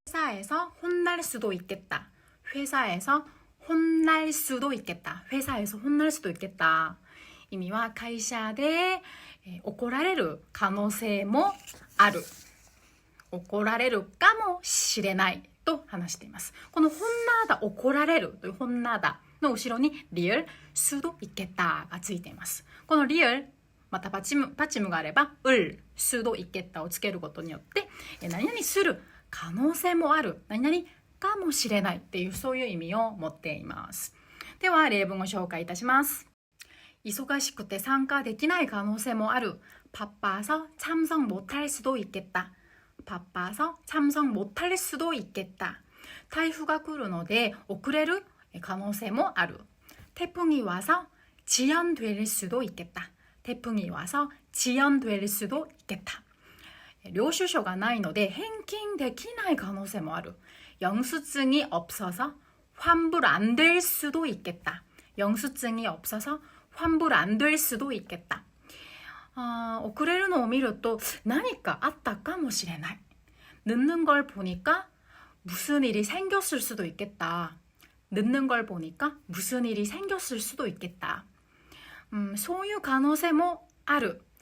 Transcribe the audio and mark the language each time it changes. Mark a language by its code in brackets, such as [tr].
[ko] 회사에서 혼날 수도 있겠다. 회사에서 혼날 수도 있겠다. 회사에서 혼날 수도 있겠다. [ja] 意味は会社で怒られる可能性もある。怒られるかもしれないと話しています。この혼나다、怒られるという혼나다の後ろにリル、 [ko] 수도 있겠다 [ja] がついています。このリル、またパチムがあれば、을、 [ko] 수도 있겠다 [ja] をつけることによって、何々する可能性もある、何々かもしれないっていうそういう意味を持っています。では例文を紹介いたします。忙しくて参加できない可能性もある。 [ko] 바빠서 참석 못할 수도 있겠다. 바빠서 참석 못할 수도 있겠다. [ja] 台風が来るので遅れる可能性もある。 [ko] 태풍이 와서 지연될 수도 있겠다. 태풍이 와서 지연될 수도 있겠다. [ja] 領収書がないので返金できない可能性もある。 [ko] 영수증이 없어서 환불 안 될 수도 있겠다. 영수증이 없어서 환불 안 될 수도 있겠다. [ja] 遅れるのを見ると何かあったかもしれない。 [ko] 늦는 걸 보니까 무슨 일이 생겼을 수도 있겠다. 늦는 걸 보니까 무슨 일이 생겼을 수도 있겠다. [ja] そういう可能性もある。